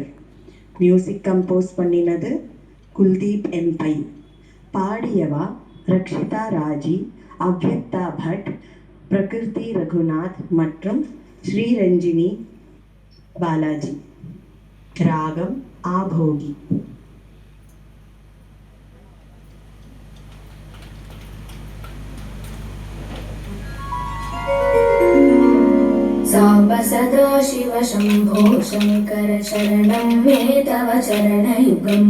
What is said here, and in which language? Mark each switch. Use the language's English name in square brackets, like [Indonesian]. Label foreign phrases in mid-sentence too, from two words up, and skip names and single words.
[English] music compose [Tamil] பண்ணினது குல்தீப் எம் பை. பாடியவா ரக்ஷிதா ராஜி, அவ்யக்தா பட், பிரகிருதி ரகுநாத் மற்றும் ஸ்ரீரஞ்சினி பாலாஜி. ராகம் ஆபோகி. [Sanskrit] साम्ब सदा शिव शम्भो शङ्कर शरणं मे तव चरणयुगम्।